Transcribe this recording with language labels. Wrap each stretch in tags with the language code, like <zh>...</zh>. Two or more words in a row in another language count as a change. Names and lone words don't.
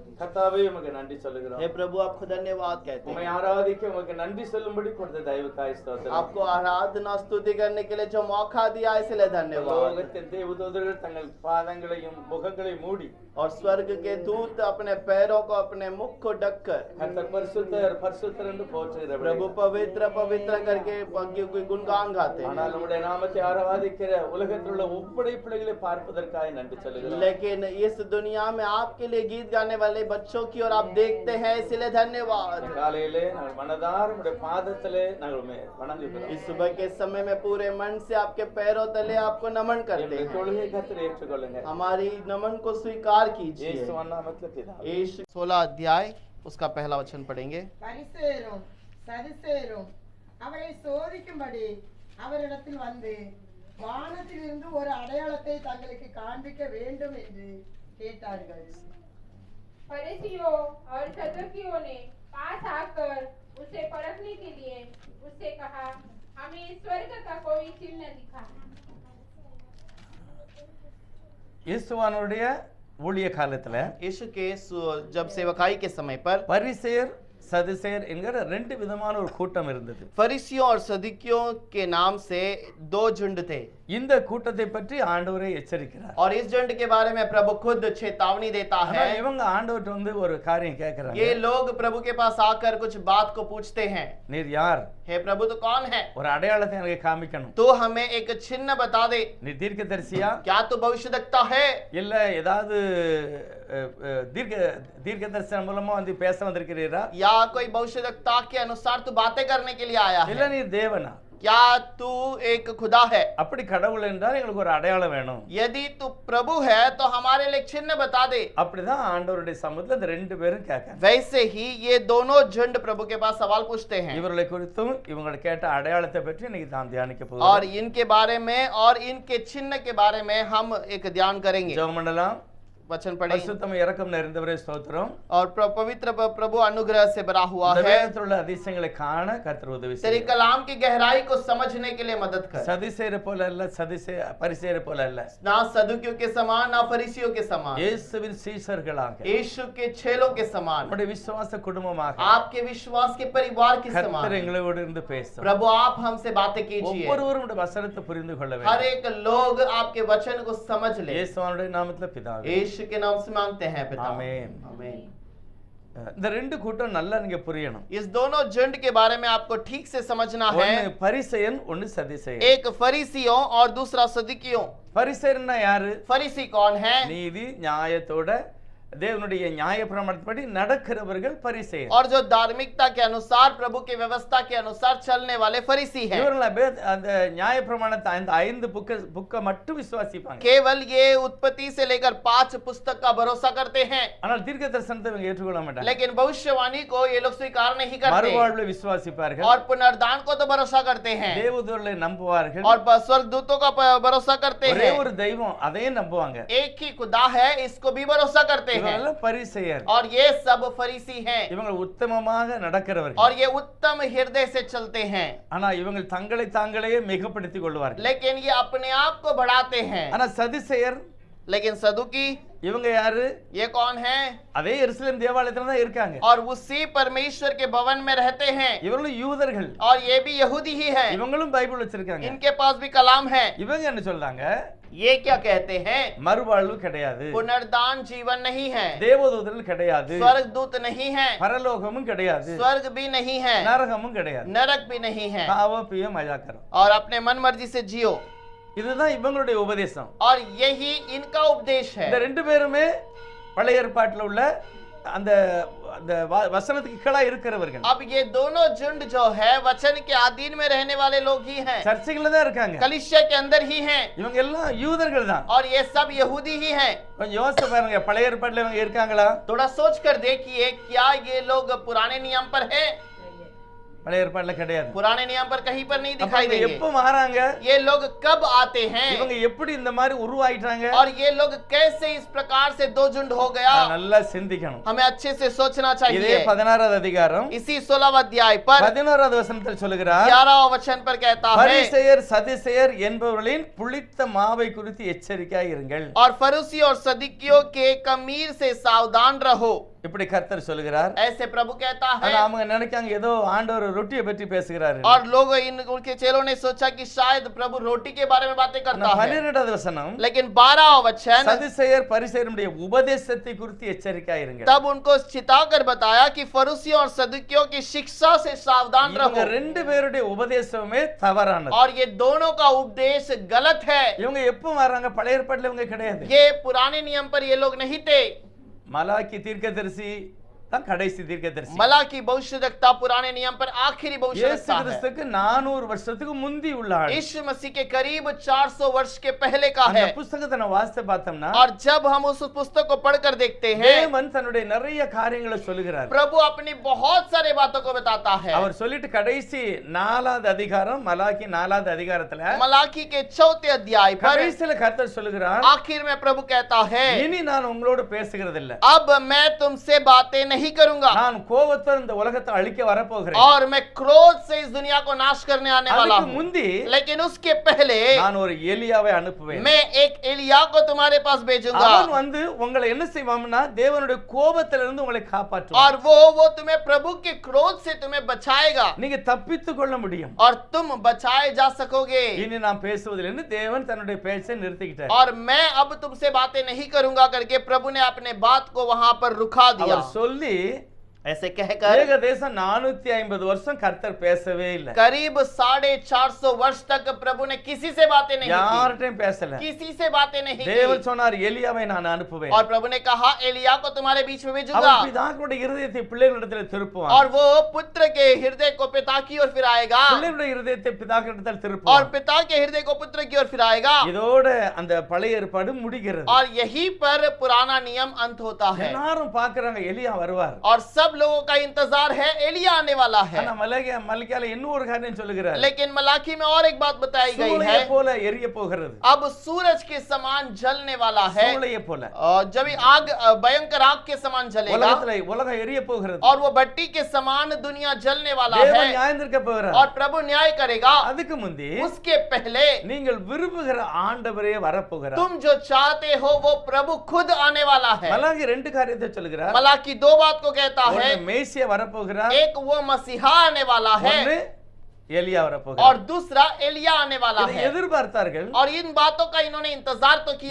<ta>கர்த்தாவே உமக்கு நன்றி சொல்லுகிறோம்.</ta> <hi>हे प्रभु आपको धन्यवाद कहते</hi> <ta>உம்மை</ta> <hi>हैं।</hi> <ta>ஆராதிக்க உமக்கு நன்றி சொல்லும்படி கொடுத்த தயவுக்காய் ஸ்தோத்திரம்.</ta> <hi>आपको आराधना स्तुति करने के लिए जो मौका दिया इसलिए धन्यवाद।</hi> <ta>லோகத்தின் தேவதூதர்கள் தங்கள் பாதங்களையும் முகங்களையும் மூடி</ta> <hi>और स्वर्ग के दूत अपने पैरों को अपने मुख को ढककर</hi> <ta>கர்த்தர் பரிசுத்தர் பரிசுத்தர் என்று போற்றுகிறவர்கள்.</ta> <hi>प्रभु पवित्र पवित्र करके गुणगान गाते हैं।</hi> <ta>ஆனால் உம்முடைய நாமத்தை ஆராதிக்கிற உலகத்தில் உள்ள ஒவ்வொரு பிள்ளைகளை பார்ப்பதற்காக நன்றி சொல்லுகிறோம்.</ta> <hi>लेकिन इस दुनिया में आपके लिए गीत गाने वाले बच्चों की ओर आप देखते हैं इसलिए धन्यवाद।</hi> <ta>காலையிலே நாங்கள் மனதார உம்முடைய பாதத்திலே நாங்கள் உம்மை வணங்குகிறோம்.</ta> <hi>इस सुबह के समय में पूरे मन से आपके पैरों तले आपको नमन करते</hi> <ta>எங்களுடைய</ta> <hi>हैं।</hi> <ta>தொழுகை கர்த்தர் ஏற்றுக்கொள்ளுங்க.</ta> <hi>हमारी नमन को स्वीकार कीजिए।</hi> <ta>இயேசுவின் நாமத்தில் பிதாவே.</ta> <hi>यीशु 16 अध्याय उसका पहला वचन पढ़ेंगे।</hi> <ta>பரிசேயரும் சதுசேயரும் அவரை சோதிக்கும்படி அவரிடத்தில் வந்து வானத்திலிருந்து ஒரு அடையாளத்தை தங்களுக்கு காண்பிக்க வேண்டும் என்று கேட்டார்கள்।</ta> <hi>फरीसियों और सदुकियों ने पास आकर उसे परखने के लिए उससे कहा, हमें स्वर्ग का कोई चिन्ह दिखा।</hi> <ta>இயேசுவானுடைய ஊழிய காலத்துல</ta> <hi>यीशु के जब सेवकाई के समय पर</hi> <ta>பரிசேயர் சதுசேயர் என்கிற ரெண்டு விதமான ஒரு கூட்டம் இருந்தது.</ta> <hi>फरीसियों और सदुकियों के नाम से दो झुंड थे।</hi> <ta>இந்த கூட்டத்தை பற்றி ஆண்டவரே எச்சரிக்கிறார்.</ta> <hi>और इस झुंड के बारे में प्रभु खुद चेतावनी देता</hi> <ta>ஆனா</ta> <hi>है।</hi> <ta>இவங்க ஆண்டவர்ட்ட வந்து ஒரு காரியம் கேட்கறாங்க.</ta> <hi>ये लोग प्रभु के पास आकर कुछ बात को पूछते हैं।</hi> <ta>நீர் யார்?</ta> <hi>हे प्रभु तो कौन है?</hi> <ta>ஒரு அடையாளத்தை எனக்கு காமிக்கணும்.</ta> <hi>तो हमें एक चिन्ह बता दे।</hi> <ta>நீ தீர்க்கதரிசியா?</ta> <hi>क्या तू भविष्यद्वक्ता है?</hi> <ta>இல்ல ஏதாவது தீர்க்க தரிசனம் மூலமா வந்து பேச வந்திருக்கிறீரா?</ta> <hi>या कोई भविष्यद्वक्ता के अनुसार तू बातें करने के लिए आया</hi> <ta>இல்ல</ta> <hi>है?</hi> <ta>நீ தேவனா?</ta> <hi>क्या तू एक खुदा है?</hi> <ta>அப்படி கடவுள் என்றால் எங்களுக்கு ஒரு அடையாளம் வேணும்.</ta> <hi>यदि तू प्रभु है तो हमारे लिए चिन्ह बता दे।</hi> <ta>அப்படிதான் ஆண்டவருடைய சமூகத்துல இந்த ரெண்டு பேரும் கேட்காங்க.</ta> <hi>वैसे ही ये दोनों झुंड प्रभु के पास सवाल पूछते हैं।</hi> <ta>இவர்களை குறித்தும் இவங்க கேட்ட அடையாளத்தை பற்றி இன்னைக்கு நாம் தியானிக்க</ta> <hi>और</hi> <ta>போகிறோம்.</ta> <hi>इनके बारे में और इनके चिन्ह के बारे में हम एक ध्यान करेंगे।</hi> <ta>ஜெபம் பண்ணலாம்.</ta> <hi>वचन पढ़ेंगे।</hi> <ta>பரிசுத்தம் இரக்கம் நிறைந்தவரே ஸ்தோத்திரம்.</ta> <hi>और पवित्र प्रभु अनुग्रह से भरा हुआ</hi> <ta>இந்த</ta> <hi>है।</hi> <ta>வேதத்தில் உள்ள அதிசயங்களை காண கர்த்தர் உதவி</ta> <hi>तेरी</hi> <ta>செய்யும்.</ta> <hi>कलाम की गहराई को समझने के लिए मदद कर।</hi> <ta>சதிசேயரை போல அல்ல, பரிசேயரை போல அல்ல,</ta> <hi>ना सदुकियों के समान ना फरीसियों के समान,</hi> <ta>இயேசுவின் சீஷர்களாக,</ta> <hi>यीशु के चेलों के समान,</hi> <ta>நம்முடைய விசுவாச குடும்பமாக</ta> <hi>आपके विश्वास के परिवार के</hi> <ta>கர்த்தர்</ta> <hi>समान</hi> <ta>எங்களோடு இருந்து பேசும்.</ta> <hi>प्रभु आप हमसे बातें कीजिए।</hi> <ta>ஒவ்வொருவரும் உடைய வசனத்தை புரிந்து கொள்ள</ta> <hi>हर</hi> <ta>வேண்டும்.</ta> <hi>एक लोग आपके वचन को समझ ले।</hi> <ta>இயேசுவினுடைய நாமத்தில் பிதாவே.</ta> <hi>यीशु के नाम से मांगते हैं पिता। आमीन। आमीन।</hi> <ta>இந்த ரெண்டு கூட்டம் நல்லா நீங்க புரியணும்.</ta> <hi>इस दोनों झुंड के बारे में आपको ठीक से समझना है।</hi> <ta>ஒன்னு பரிசேயன், ஒன்னு சதிசேயன்.</ta> <hi>एक फरीसियों और दूसरा सदुकियों।</hi> <ta>பரிசேயன்னா யாரு?</ta> <hi>फरीसी कौन है?</hi> <ta>நீதி நியாயத்தோட தேவனுடைய நியாய பிரமாணத்தின்படி நடக்கிறவர்கள் பரிசேயர்.</ta> <hi>और जो धार्मिकता के अनुसार प्रभु की व्यवस्था के अनुसार चलने वाले फरीसी हैं।</hi> <ta>இவர்கள் அந்த நியாய பிரமாணத்தை அந்த 5 புக்க மட்டும் விசுவாசிப்பாங்க.</ta> <hi>केवल ये उत्पत्ति से लेकर 5 पुस्तक का भरोसा करते हैं।</hi> <ta>ஆனால் தீர்க்க தரிசனத்தை இவங்க ஏற்றுக்கொள்ள மாட்டாங்க.</ta> <hi>लेकिन भविष्यवाणी को ये लोग स्वीकार नहीं करते</hi> <ta>மறுவாழ்வை விசுவாசிப்பார்கள்.</ta> <hi>और पुनर्दान को तो भरोसा करते हैं</hi> <ta>தேவதூதர்களை நம்புவார்கள்.</ta> <hi>और स्वर्गदूतों का भरोसा करते</hi> <ta>ஒரே</ta> <hi>हैं।</hi> <ta>ஒரு தெய்வம், அதையும் நம்புவாங்க.</ta> <hi>एक ही खुदा है, इसको भी भरोसा करते हैं।</hi> <ta>இவங்க பரிசேயர்.</ta> <hi>और ये सब फरीसी हैं</hi> <ta>இவங்க உத்தமமாக நடக்கிறவர்கள்.</ta> <hi>और ये उत्तम हृदय से चलते हैं।</hi> <ta>ஆனா இவங்க தங்களை தாங்களே மிகப்படுத்திக் கொள்வார்கள்.</ta> <hi>लेकिन ये अपने आप को बढ़ाते हैं।</hi> <ta>ஆனா சதிசேயர்,</ta> <hi>लेकिन सदुकी</hi> <ta>இவங்க யாரு?</ta> <hi>ये कौन है?</hi> <ta>அதே எருசலேம் தேவாலயத்துல தான் இருக்காங்க.</ta> <hi>और उसी परमेश्वर के भवन में रहते हैं।</hi> <ta>இவங்களும் யூதர்கள்.</ta> <hi>और ये भी यहूदी ही है।</hi> <ta>இவங்களும் பைபிள் வச்சிருக்காங்க.</ta> <hi>इनके पास भी कलाम है।</hi> <ta>இவங்க என்ன சொல்றாங்க?</ta> <hi>ये क्या कहते हैं?</hi> <ta>மறுவாழ்வு கிடையாது,</ta> <hi>पुनर्दान जीवन नहीं है,</hi> <ta>தேவதூதர்கள் கிடையாது,</ta> <hi>स्वर्गदूत नहीं है,</hi> <ta>பரலோகமும் கிடையாது,</ta> <hi>स्वर्ग भी नहीं है,</hi> <ta>நரகமும் கிடையாது,</ta> <hi>नरक भी नहीं है, खाओ पियो मज़ा करो. और अपने मन मर्जी से जियो।</hi> <ta>இதுதான் இவங்களுடைய உபதேசம்.</ta> <hi>और यही इनका उपदेश</hi> <ta>இந்த</ta> <hi>है।</hi> <ta>ரெண்டு பேருமே பழைய ஏற்பாட்டில் உள்ள அந்த அந்த வசனத்துக்கு கீழா இருக்கிறவர்கள்.</ta> <hi>अब ये दोनों झुंड जो है वचन के अधीन में रहने वाले लोग ही हैं,</hi> <ta>சர்ச்சைகள்ல தான் இருக்காங்க.</ta> <hi>कलीसिया के अंदर ही हैं,</hi> <ta>இவங்க எல்லாம் யூதர்கள் தான்.</ta> <hi>और ये सब यहूदी ही हैं।</hi> <ta>கொஞ்சம் யோசிச்சு பாருங்க, பழைய ஏற்பாட்டில் இவங்க இருக்காங்களா?</ta> <hi>थोड़ा सोच कर देखिए, क्या ये लोग पुराने नियम पर हैं?</hi> <ta>பழைய ஏற்பாடுல கிடையாது.</ta> <hi>पुराने नियम पर कहीं पर नहीं</hi> <ta>அப்ப</ta> <hi>दिखाई</hi> <ta>இவங்க</ta> <hi>देंगे।</hi> <ta>எப்ப மாறாங்க,</ta> <hi>ये लोग कब आते हैं</hi> <ta>இவங்க எப்படி இந்த மாதிரி உருவாயிட்டாங்க,</ta> <hi>और ये लोग कैसे इस प्रकार से दो झुंड हो गया,</hi> <ta>நல்லா சிந்திக்கணும்.</ta> <hi>हमें अच्छे से सोचना</hi> <ta>இதே</ta> <hi>चाहिए।</hi> <ta>16வது அதிகாரம்</ta> <hi>इसी 16 अध्याय पर</hi> <ta>11வது வசனத்தில் சொல்லுகிறார்,</ta> <hi>11 वचन पर कहता है,</hi> <ta>பரிசேயர் சதுசேயர் என்பவர்களின் புளித்த மாவை குறித்து எச்சரிக்கையாய் இருங்கள்.</ta> <hi>और फरीसी और सदुकियों के कमीर से सावधान रहो।</hi> <ta>இப்படி கர்த்தர் சொல்லுகிறார்.</ta> <hi>ऐसे प्रभु कहता</hi> <ta>ஆனா</ta> <hi>है।</hi> <ta>அவங்க நினைக்காங்க ஏதோ ஆண்டவர் ரொட்டியை பற்றி பேசுகிறாரு.</ta> <hi>और लोग उनके चेलों ने सोचा कि शायद प्रभु रोटी के बारे में बातें करता है,</hi> <ta>12வது வசனம்,</ta> <hi>लेकिन 12 वचन</hi> <ta>சதுசேயர் பரிசேயருடைய உபதேசத்தை குறித்து எச்சரிக்கையாய் இருங்கள்.</ta> <hi>तब उनको चिताकर बताया कि फरीसियों और सदुकियों की शिक्षा से सावधान</hi> <ta>இவங்க</ta> <hi>रहो।</hi> <ta>ரெண்டு பேருடைய உபதேசமே தவறானது.</ta> <hi>और ये दोनों का उपदेश गलत है।</hi> <ta>இவங்க எப்ப வர்றாங்க, பழைய ஏற்பாட்டுல இவங்க கிடையாது.</ta> <hi>ये पुराने नियम पर ये लोग नहीं थे।</hi> <ta>மலாக்கி தீர்க்கதரிசி தான் கடைசி தீர்க்கதரிசி.</ta> <hi>मलाकी भविष्यद्वक्ता पुराने नियम पर आखिरी</hi> <ta>இயேசு</ta> <hi>भविष्यद्वक्ता है।</hi> <ta>கிறிஸ்துக்கு 400 வருஷத்துக்கு முந்தி உள்ள ஆள்.</ta> <hi>यीशु मसीह के करीब 400 वर्ष के पहले का</hi> <ta>அந்த</ta> <hi>है।</hi> <ta>புத்தகத்தை நான் வாசித்து பார்த்தோம்னா,</ta> <hi>और जब हम उस पुस्तक को पढ़कर देखते हैं,</hi> <ta>தேவன் தன்னுடைய நிறைய காரியங்களை சொல்லுகிறார்.</ta> <hi>प्रभु अपनी बहुत सारे बातों को बताता है।</hi> <ta>அவர் சொல்லிட்டு கடைசி 4வது அதிகாரம், மலாக்கி 4வது அதிகாரத்துல</ta> <hi>मलाकी के 4th अध्याय पर</hi> <ta>கடைசியில கர்த்தர் சொல்லுகிறார்,</ta> <hi>आखिर में प्रभु कहता है,</hi> <ta>இனி நான் உங்களோடு பேசுகிறதில்ல,</ta> <hi>अब मैं तुमसे बातें नहीं करूंगा,</hi> <ta>நான் கோபத்தோட இந்த உலகத்தை அழிக்க வரப்போகிறேன்.</ta> <hi>और मैं क्रोध से इस दुनिया को नाश करने आने वाला</hi> <ta>அதுக்கு</ta> <hi>हूं।</hi> <ta>முந்தி</ta> <hi>लेकिन उसके पहले</hi> <ta>நான் ஒரு எலியாவை அனுப்புவேன்.</ta> <hi>मैं एक एलिया को तुम्हारे पास भेजूंगा,</hi> <ta>அவன் வந்து உங்களை என்ன செய்வான்னா தேவனுடைய கோபத்திலிருந்து உங்களை காப்பாற்றுவான்.</ta> <hi>और वो तुम्हें प्रभु के क्रोध से तुम्हें बचाएगा,</hi> <ta>நீங்க தப்பித்துக் கொள்ள முடியும்.</ta> <hi>और तुम बचाए जा सकोगे।</hi> <ta>இனி நான் பேசுவதில்லை தேவன் தன்னுடைய பேச்சை நிறுத்திக்கிட்டார்.</ta> <hi>और मैं अब तुमसे बातें नहीं करूंगा करके प्रभु ने अपने बात को वहां पर रुका दिया।</hi> <ta>அவர் சொல்லி</ta> <hi>ऐसे कहकर</hi> <ta>ஏகதேசம் 450 வருஷம் கர்த்தர் பேசவே இல்லை.</ta> <hi>करीब 450 वर्ष तक प्रभु ने किसी से बातें नहीं की,</hi> <ta>யார்கிட்டயும் பேசல.</ta> <hi>किसी से बातें नहीं</hi> <ta>தேவன்</ta> <hi>की।</hi> <ta>சொன்னார் எலியாவை நான் அனுப்புவேன்.</ta> <hi>और प्रभु ने कहा एलिया को तुम्हारे बीच में भेजूंगा,</hi> <ta>அவன் பிதாக்களுடைய இருதயத்தை பிள்ளைகளிடத்தில் திருப்புவான்.</ta> <hi>और वो पुत्र के हृदय को पिता की ओर फिराएगा,</hi> <ta>பிள்ளைகளுடைய இருதயத்தை பிதாக்களிடத்தில்</ta> <hi>और</hi> <ta>திருப்புவான்.</ta> <hi>पिता के हृदय को पुत्र की ओर फिराएगा।</hi> <ta>இதோட அந்த பழைய ஏற்பாடு முடிகிறது.</ta> <hi>और यहीं पर पुराना नियम अंत होता है।</hi> <ta>எல்லாரும் பார்க்கறாங்க எலியா வருவார்.</ta> <hi>और सब लोगों का इंतजार है, एलिया आने वाला है।</hi> <ta>ஆனா மல்கியால இன்னொரு காரியம் சொல்லுகிறார்,</ta> <hi>लेकिन मलाकी में और एक बात बताई गई</hi> <ta>சூளையை</ta> <hi>है,</hi> <ta>போல எரிய போகிறது.</ta> <hi>अब सूरज के समान जलने वाला है,</hi> <ta>சூளையை போல</ta> <hi>और जब ये आग भयंकर आग के समान जलेगा,</hi> <ta>உலகம் எரிய போகிறது.</ta> <hi>और वो भट्टी के समान दुनिया जलने वाला</hi> <ta>தேவன்</ta> <hi>है,</hi> <ta>நியாயம் தீர்க்க போகிறார்.</ta> <hi>और प्रभु न्याय करेगा।</hi> <ta>அதுக்கு முந்தி</ta> <hi>उसके पहले</hi> <ta>நீங்கள் விரும்புகிற ஆண்டவரே வரப்போகிறார்.</ta> <hi>तुम जो चाहते हो वो प्रभु खुद आने वाला है।</hi> <ta>மலாகி 2 காரியத்தை சொல்லுகிறார்.</ta> <hi>मलाकी 2 बात को कहता है,</hi> <ta>ஒன்னு மேசியா வரப்போகிறார்,</ta> <hi>एक वो मसीहा आने वाला है,</hi> <ta>ஒன்னு एलिया</ta> <hi>और</hi> <ta>வரப்போகிறார்.</ta> <hi>दूसरा एलिया आने वाला</hi> <ta>இதை</ta> <hi>है।</hi> <ta>எதிர்பார்த்தார்கள்.</ta> <hi>और इन बातों का इन्होंने इंतजार तो किया,</hi>